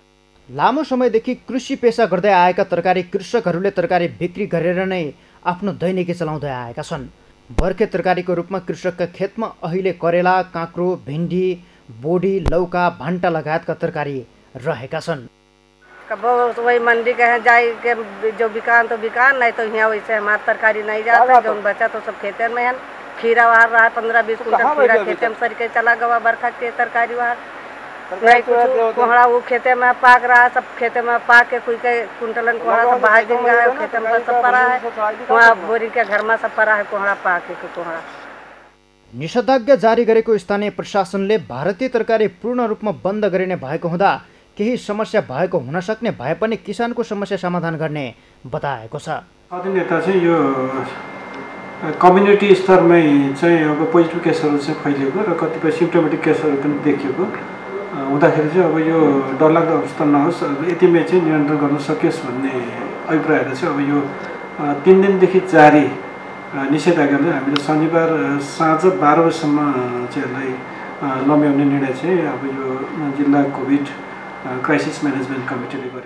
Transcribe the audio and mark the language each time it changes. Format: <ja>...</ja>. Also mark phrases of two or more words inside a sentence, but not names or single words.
<ne>लामो समयदेखि कृषि पेसा गर्दै आएका तरकारी कृषकहरूले तरकारी बिक्री गरेर नै आफ्नो दैनिकी चलाउँदै आएका छन्। बर्खे तरकारीको रूपमा कृषकका खेतमा अहिले करेला, काँक्रो, भिन्डी, बोडी, लौका, भान्टा लगायतका तरकारी रहेका छन्।</ne> <bho>वही मंडी के हैं जाए के जो बिकान तो बिकान, नहीं तो यहाँ वैसे हमारा तरकारी नहीं जाता। जो बचा तो सब खेते में है। खीरा वहाँ रहा 15-20 कुंटल खीरा खेते में सर के चला गवा बरखा के तरकारी वहाँ नहीं कुछ कोहड़ा वो खेते में पाक रहा, सब खेते में पाक के कोई के कुंटलन कोहड़ा सब बाहर दिन गया है, खेते में सब पड़ा है, वहाँ बोरी के घर में सब पड़ा है कोहड़ा पाक के कोहड़ा।</bho> <ne>निषेधाज्ञा जारी गरेको स्थानीय प्रशासनले भारतीय तरकारी पूर्ण रूपमा बन्द गरिने भएको हुँदा केही समस्या भएको हुन सक्ने भए पनि किसानको समस्या समाधान गर्ने बताएको छ। यता चाहिँ यो कम्युनिटी स्तरमै चाहिँ अब</ne> <en>positive cases</en> <ne>चाहिँ फैलिएको र कतिपय</ne> <en>symptomatic cases</en> <ne>पनि देखिएको हुँदाखेरि चाहिँ अब यो डरलाग्दो अवस्था नहोस्, यतिमै चाहिँ नियन्त्रण गर्न सकियोस् भन्ने अभिप्रायले चाहिँ अब यो 3 दिनदेखि जारी निषेधाज्ञाले हामीले शनिबार साँझ 12 बजीसम्म चाहिँ यसलाई लम्ब्याउने निर्णय चाहिँ अब यो जिल्ला</ne> <en>Covid crisis management committee</en> <ne>गरेको।</ne>